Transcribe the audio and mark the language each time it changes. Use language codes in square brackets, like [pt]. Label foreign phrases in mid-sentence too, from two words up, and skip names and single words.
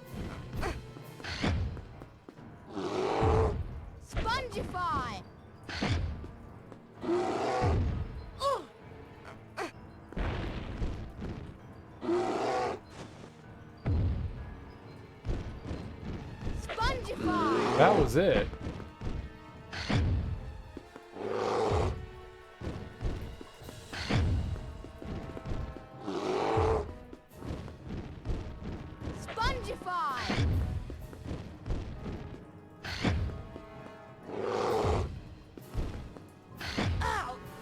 [en] Spongify! Spongify! That was it. Spongify! Ow!